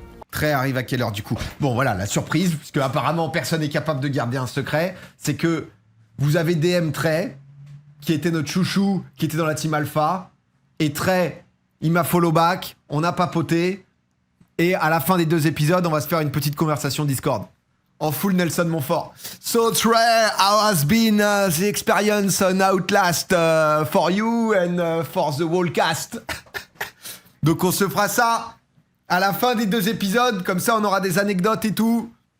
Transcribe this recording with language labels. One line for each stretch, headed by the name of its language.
French: Trey arrive à quelle heure, du coup? Bon, voilà, la surprise, puisque apparemment, personne n'est capable de garder un secret, c'est que vous avez DM Trey, qui était notre chouchou, qui était dans la team Alpha, et Trey, il m'a follow back, on a papoté, et à la fin des 2 épisodes, on va se faire une petite conversation Discord. En full Nelson Montfort.
English: So Trey, how has been the experience on Outlast for you and for the whole cast?
French: Donc on se fera ça à la fin des 2 épisodes, comme ça on aura des anecdotes et tout.